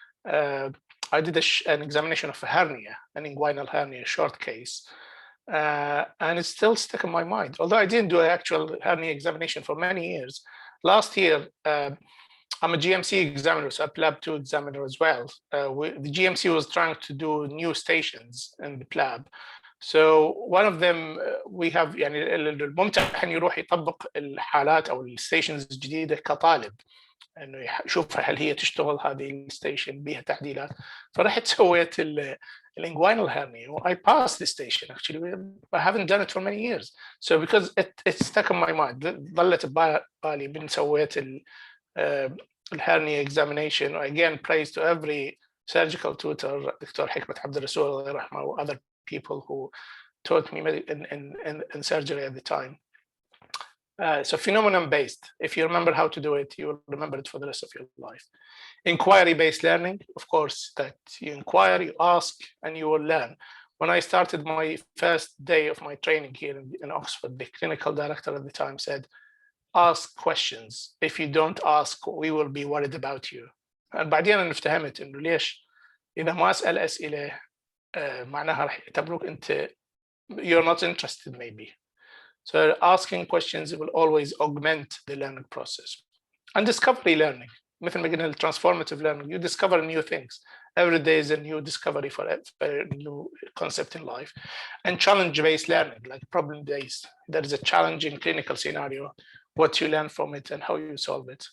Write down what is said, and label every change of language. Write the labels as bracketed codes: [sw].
[en] I did an examination of a hernia, an inguinal hernia, short case. And it's still stuck in my mind. Although I didn't do an actual hernia examination for many years. Last year, I'm a GMC examiner, so a lab 2 examiner as well. The GMC was trying to do new stations in the lab. So one of them we have [ar] يعني الممتحن يروح يطبق الحالات او الستيشنز الجديده كطالب، انه يشوف هل هي تشتغل هذه الستيشن بها تعديلات. فرحت سويت الانجوينال hernia. [en] I passed the station actually. I haven't done it for many years. So because it stuck in my mind, [ar] ظلت ببالي من سويت الhernia examination. [en] Again, praise to every surgical tutor, Dr. Hikmat Abdul Rasul, Allah yarhamah, or other people who taught me in surgery at the time. So phenomenon-based. If you remember how to do it, you will remember it for the rest of your life. Inquiry-based learning, of course, that you inquire, you ask, and you will learn. When I started my first day of my training here in Oxford, the clinical director at the time said, ask questions. If you don't ask, we will be worried about you. [ar] بعدين أنا فهمت إنه ليش إذا ما أسأل أسئلة معناها راح يعتبروك أنت [en] you're not interested maybe. So asking questions will always augment the learning process. And discovery learning, [ar] مثل ما قلنا [en] transformative learning, you discover new things. Every day is a new discovery for a new concept in life. And challenge-based learning, like problem-based. There is a challenging clinical scenario, what you learn from it and how you solve it.